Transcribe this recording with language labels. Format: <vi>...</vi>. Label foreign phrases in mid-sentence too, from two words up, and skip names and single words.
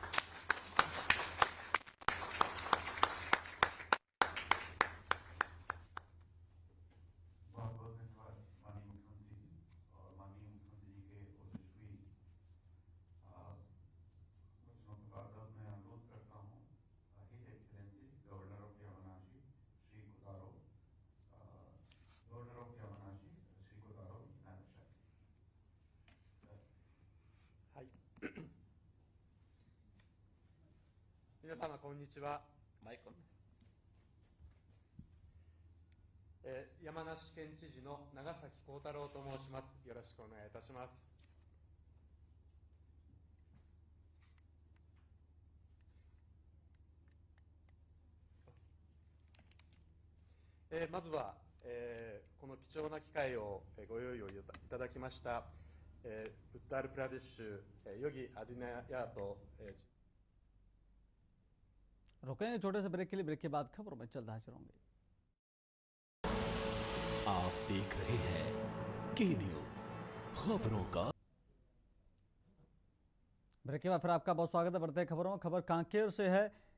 <hi>बहुत बहुत धन्यवाद माननीय मुख्यमंत्री जी और माननीय मुख्यमंत्री जी के ओजस्वी वचनों के बाद अब मैं अनुरोध करता हूँ</hi> <en>His Excellency Governor of Yamanashi</en> <hi>श्री कोतारो,</hi> <en>Governor of Yamanashi</en> <hi>श्री कोतारो नागासाकी। सर।</hi> <ja>はい。皆様こんにちは。</ja> <en>mic on.</en> <ja>山梨県知事の長崎幸太郎と申します。よろしくお願いいたします。まずは、この貴重な機会をご用意をいただきました、ウッタールプラディッシュ、ヨギアディナヤート、</ja> <hi>रुकेंगे छोटे से ब्रेक के लिए। ब्रेक के बाद खबरों में जल्द हाजिर होंगे। आप देख रहे हैं के न्यूज, खबरों का। ब्रेक के बाद फिर आपका बहुत स्वागत है। बढ़ते हैं खबरों में। खबर कांकेर से है।</hi>